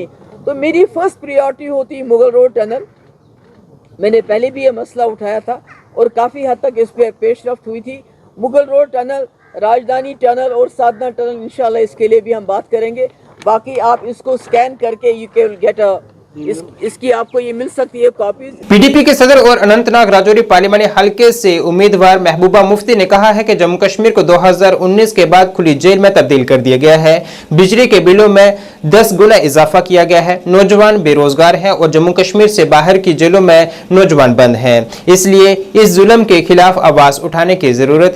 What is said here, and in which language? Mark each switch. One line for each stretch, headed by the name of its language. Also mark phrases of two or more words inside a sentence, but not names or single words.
Urdu: تو میری
English: first priority
Urdu: ہوتی مغل روڈ ٹنل. میں نے پہلے بھی یہ مسئلہ اٹھایا تھا اور کافی حد تک اس پہ پیش رفت ہوئی تھی. مغل روڈ ٹنل, راجدھانی ٹنل اور سادھنا ٹنل, انشاءاللہ اس کے لیے بھی ہم بات کریں گے. باقی آپ اس کو سکین کر کے
English: you can get
Urdu: اس کی آپ کو یہ مل سکتی ہے کاپیز. پی ڈی پی کے صدر اور اننت ناگ راجوری پارلیمانی حلقے سے امیدوار محبوبہ مفتی نے کہا ہے کہ جموں کشمیر کو 2019 کے بعد کھلی جیل میں تبدیل کر دیا گیا ہے. بجلی کے بلوں میں 10 گنا اضافہ کیا گیا ہے. نوجوان بے روزگار ہیں اور جموں کشمیر سے باہر کی جیلوں میں نوجوان بند ہیں. اس لیے اس ظلم کے خلاف آواز اٹھانے کی ضرورت ہے.